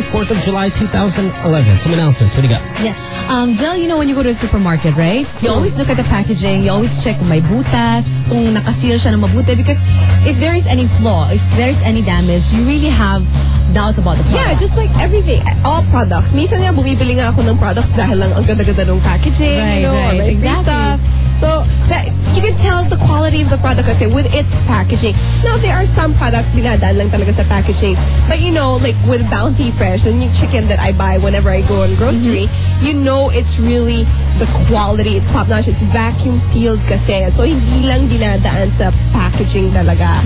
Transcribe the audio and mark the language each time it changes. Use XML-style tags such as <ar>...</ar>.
<en>4th of July, 2011. Some announcements. What do you got? Yeah. Jill, you know when you go to the supermarket, right? You always look at the packaging. You always check my butas,</en> <tl>kung nakaseal siya na mabuti.</tl> <en>Because if there is any flaw, if there is any damage, you really have doubts about the product. Yeah, just like everything. All products.</en> <tl>Minsan nga, bumibili nga ako ng products dahil lang ang ganda-ganda ng packaging.</tl> <en>Right, you know, right. Exactly. Stuff. So, that you can tell the quality of the product kasi with its packaging. Now, there are some products</en> <tl>dinadaan lang talaga sa packaging.</tl> <en>But you know, like with Bounty Fresh, the new chicken that I buy whenever I go on grocery, you know it's really the quality. It's top-notch. It's vacuum-sealed kasi. So,</en> <tl>hindi lang dinadaan sa packaging talaga.</tl>